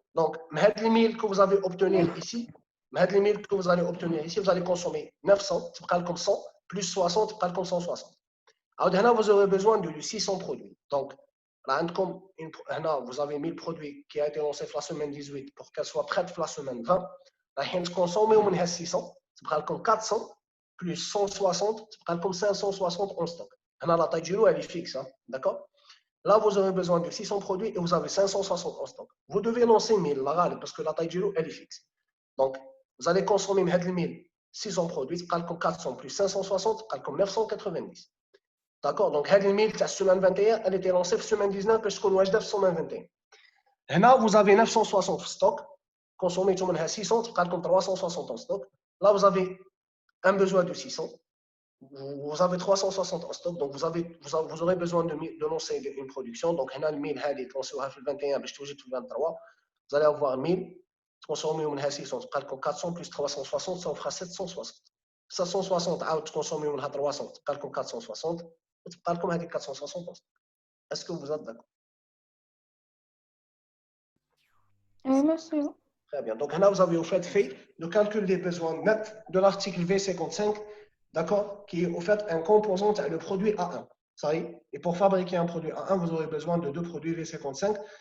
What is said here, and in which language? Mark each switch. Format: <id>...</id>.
<fr>Donc, هاد les 1000 que vous avez obtenir ici, هاد les 1000 que vous allez obtenir ici, vous allez consommer 900,</fr> <ar>تبقى لكم</ar> <fr>100 plus 60 تبقى لكم 160. عاود هنا vous aurez besoin de 600 produits. Donc,</fr> <ar>راه عندكم هنا</ar> <fr>vous avez 1000 produits qui a été lancé في la semaine 18 pour qu'elle soit prête في la semaine 20.</fr> <ar>رايحين تكونسوميو منها 600 تبقى لكم 400 plus 160,</ar> <fr>comme 560 en stock. La taille du lot, elle est fixe, hein, d'accord? Là, vous aurez besoin de 600 produits et vous avez 560 en stock. Vous devez lancer 1000, parce que la taille du lot, elle est fixe. Donc, vous allez consommer 1000, 600 produits, comme 400 plus 560, comme 990. D'accord? Donc, 1000, la semaine 21, elle était lancée la semaine 19, parce qu'on a 921. Là, vous avez 960 en stock. Consommez 600, comme 360 en stock. Là, vous avez un besoin de 600, vous avez 360 en stock, donc vous aurez besoin de lancer une production. Donc, on a le 1000 هذه تلونسيوها في 21 باش توجد في 23. Vous allez avoir 1000, consommer منها 600,</fr> <ar>تبقى لكم</ar> <fr>400 plus 360, ça vous fera 760.</fr> <ar>760 عاود تكونسومي منها 300, تبقى لكم 460, وتبقى لكم هذه 460 en stock.</ar> <fr>Est-ce que vous êtes d'accord? Oui, monsieur. Très bien. Donc là, vous avez au fait le calcul des besoins nets de l'article V55, d'accord, qui est au fait un composant, le produit A1. Ça y est. Et pour fabriquer un produit A1, vous aurez besoin de deux produits V55.</fr>